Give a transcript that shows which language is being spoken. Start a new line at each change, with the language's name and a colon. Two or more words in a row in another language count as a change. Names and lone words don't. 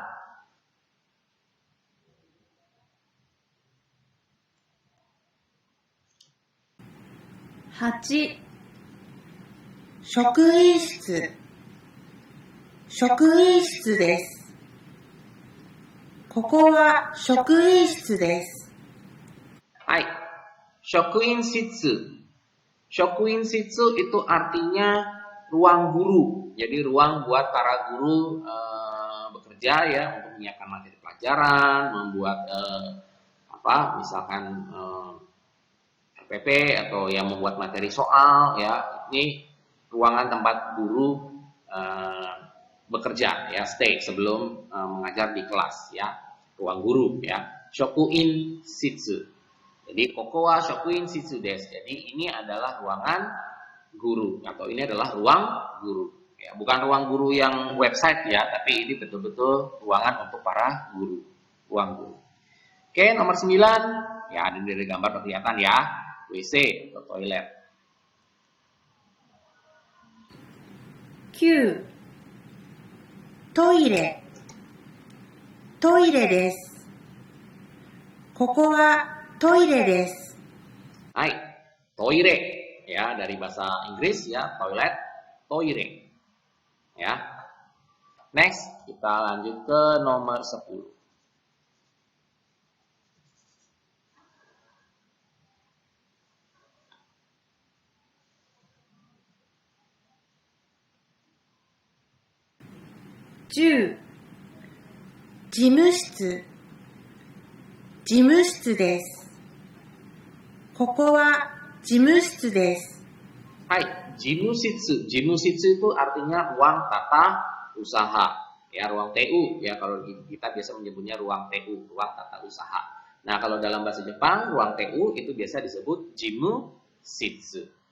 Japanese: 8、職員室、職員室です。ここは職員室です。
Indonesian: Hai, Shokuin-shitsu. Shokuin-shitsu itu artinya ruang guru. Jadi ruang buat para guru bekerja ya untuk menyiapkan materi pelajaran, membuat misalkan RPP atau yang membuat materi soal ya. Ini ruangan tempat guru bekerja ya, stay sebelum mengajar di kelas ya. Ruang guru ya. Shokuin-shitsu.
Japanese: Jadi ここは職員室です.
Indonesian: Jadi ini adalah ruangan guru atau ini adalah ruang guru. Ya, bukan ruang guru yang website ya, tapi ini betul-betul ruangan untuk para guru, ruang guru. Oke, nomor 9. Ya, ada dari gambar kelihatan ya. WC atau toilet.
Japanese: 9、トイレ、トイレです。ここはトイレです。
Indonesian: Hai, toire ya dari bahasa Inggris ya, toilet, toire. Ya. Next, kita lanjut ke nomor 10.
Japanese: 10、事務室、事務室です。ここは事務室です。
Indonesian: Hai, jimushitsu. Jimushitsu itu artinya ruang tata usaha. Ya, ruang TU. Ya, kalau kita biasa menyebutnya ruang TU, ruang tata usaha. Nah, kalau dalam bahasa Jepang, ruang TU itu biasa disebut jimushitsu.